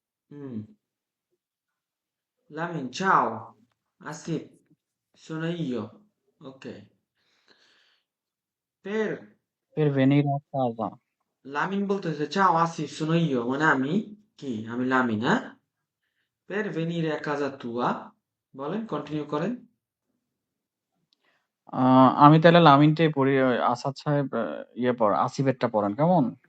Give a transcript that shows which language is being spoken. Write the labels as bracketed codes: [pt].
[bn] হুম, Lamine চাও, Asif [it] sono io, ok, per Per venire a casa। [bn] Lamine বলতেছে চাও Asif [it] sono io, [bn] মানে আমি কি, আমি লামিন, হ্যাঁ। [it] per venire a casa tua, [bn] বলেন, কন্টিনিউ করেন। আমি তাহলে লামিনটাই পড়ি। ওই আসাদ সাহেব ইয়ে পড়, আসিফেরটা পড়েন কেমন?